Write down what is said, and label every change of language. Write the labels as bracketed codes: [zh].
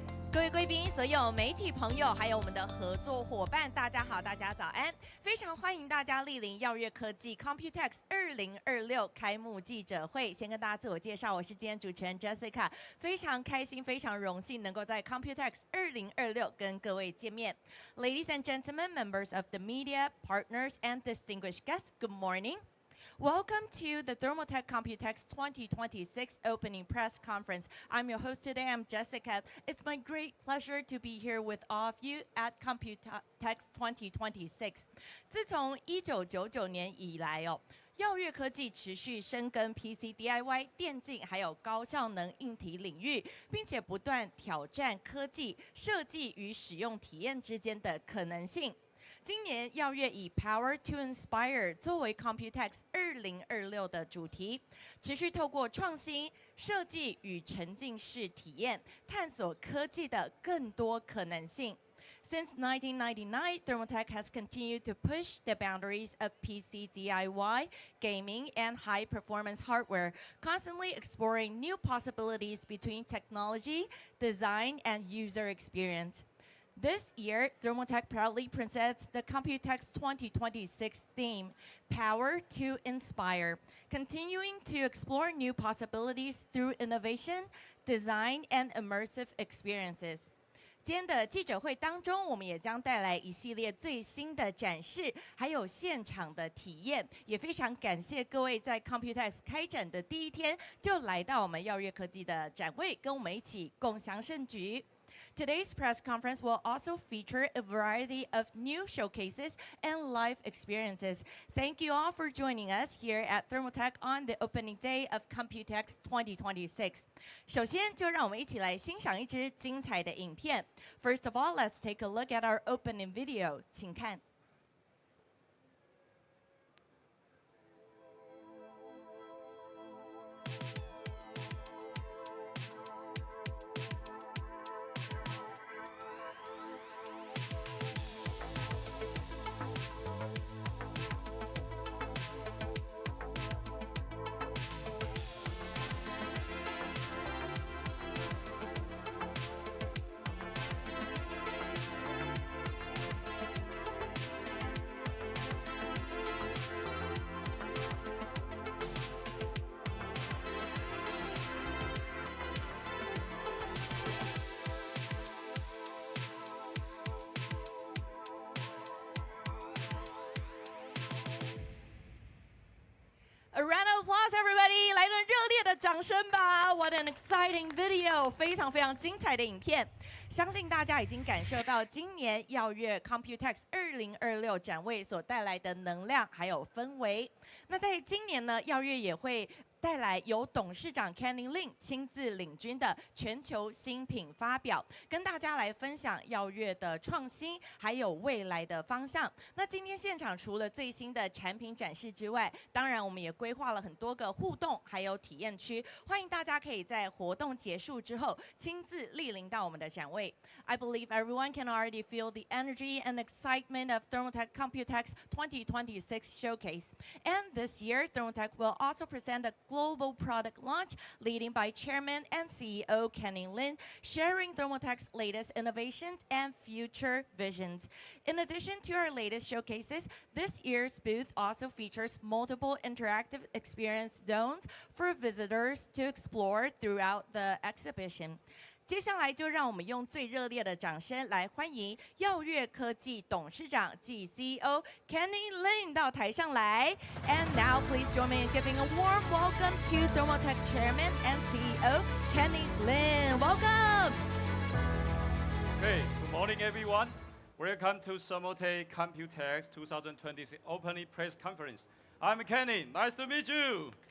[zh] 各位贵宾，所有媒体朋友，还有我们的合作伙伴，大家好，大家早安！非常欢迎大家莅临耀月科技 COMPUTEX 2026开幕记者会。先跟大家自我介绍，我是今天主持人 Jessica， 非常开心，非常荣幸能够在 COMPUTEX 2026跟各位见面。 [en] Ladies and gentlemen, members of the media, partners, and distinguished guests, good morning. Welcome to the Thermaltake COMPUTEX 2026 opening press conference. I'm your host today, I'm Jessica. It's my great pleasure to be here with all of you at COMPUTEX 2026. [zh] 自从1999年以来耀月科技持续深耕 PC DIY、电竞还有高效能硬体领域，并且不断挑战科技、设计与使用体验之间的可能性。今年耀月以 Power to Inspire 作为 COMPUTEX 2026的主题，持续透过创新、设计与沉浸式体验，探索科技的更多可能性。 [en] Since 1999, Thermaltake has continued to push the boundaries of PC DIY, gaming, and high-performance hardware, constantly exploring new possibilities between technology, design, and user experience. This year, Thermaltake proudly presents the COMPUTEX 2026 theme, Power to Inspire, continuing to explore new possibilities through innovation, design, and immersive experiences. [zh] 今天的记者会当中，我们也将带来一系列最新的展示，还有现场的体验。也非常感谢各位在 COMPUTEX 开展的第一天就来到我们耀月科技的展会，跟我们一起共襄盛举。 [en] Today's press conference will also feature a variety of new showcases and live experiences. Thank you all for joining us here at Thermaltake on the opening day of COMPUTEX 2026. [zh] 首先，就让我们一起来欣赏一支精彩的影片。 [en] First of all, let's take a look at our opening video. [zh] 请看。 [en] A round of applause, everybody! [zh] 来了热烈的掌声吧 ！ [en] What an exciting video！ [zh] 非常非常精彩的影片，相信大家已经感受到今年耀月 COMPUTEX 2026展位所带来的能量还有氛围。那在今年呢，耀月也会带来由董事长 Kenny Lin 亲自领军的全球新品发表，跟大家来分享耀月的创新还有未来的方向。那今天现场除了最新的产品展示之外，当然我们也规划了很多个互动还有体验区，欢迎大家可以在活动结束之后亲自莅临到我们的展位。 [en] I believe everyone can already feel the energy and excitement of Thermaltake COMPUTEX 2026 showcase. And this year, Thermaltake will also present a global product launch leading by Chairman and CEO Kenny Lin, sharing Thermaltake's latest innovations and future visions. In addition to our latest showcases, this year's booth also features multiple interactive experience zones for visitors to explore throughout the exhibition. [zh] 接下来就让我们用最热烈的掌声来欢迎耀月科技董事长暨 CEO Kenny Lin 到台上来。 [en] And now please join me in giving a warm welcome to Thermaltake Chairman and CEO Kenny Lin. Welcome. Hey, good morning, everyone. Welcome to Thermaltake COMPUTEX 2026 opening press conference. I'm Kenny. Nice to meet you.